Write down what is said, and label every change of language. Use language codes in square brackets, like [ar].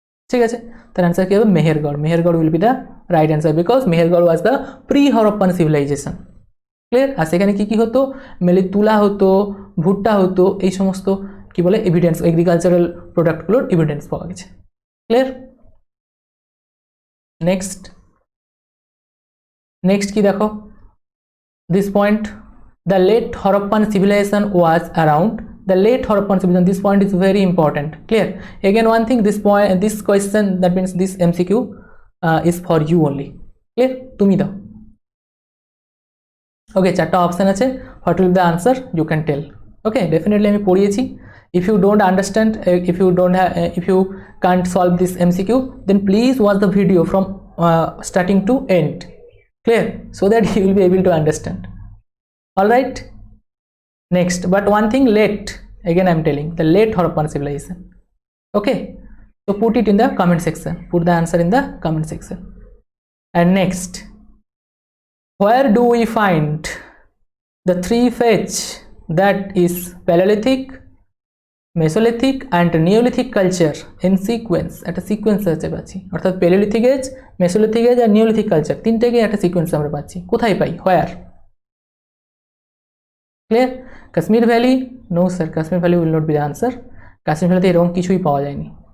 [bn] ঠিক আছে, তার অ্যান্সার কী হবে? [en] Mehrgarh will be the right answer, because Mehrgarh was the pre Harappan civilization. Clear? [bn] আর সেখানে কী হতো? মেলে তুলা হতো, ভুট্টা হতো, এই সমস্ত কি বলে এভিডেন্স, এগ্রিকালচারাল প্রোডাক্টগুলোর এভিডেন্স পাওয়া গেছে। ক্লিয়ার? [en] Next কি দেখো, this point, the late Harappan civilization was around, the late Harappan civilization, this point is very important. Clear? Again one thing, this question, that means this MCQ is for you only. Clear? [bn] তুমি দাও। [en] okay, [bn] চারটা option আছে, [en] what will be the answer you can tell. Okay, [bn] definitely আমি পড়িয়েছি, [en] If you don't understand, if you can't solve this MCQ, then please watch the video from starting to end, clear, so that you will be able to understand. All right, next, but one thing, late, again I'm telling, the late Harappan civilization. Okay, so put it in the comment section, put the answer in the comment section. And next, where do we find the 3 phase that is Paleolithic, Mesolithic and Neolithic culture in sequence? [bn] একটা sequence আছে পাচ্ছি, অর্থাৎ palaeolithic age, mesolithic age আর neolithic culture তিনটেকে একটা sequence আমরা পাচ্ছি। কোথায় পাই? হোয়ার? Clear? Kashmir valley? [en] No sir, Kashmir valley will not be the answer. [bn] Kashmir ভ্যালিতে এরকম কিছুই পাওয়া যায়নি।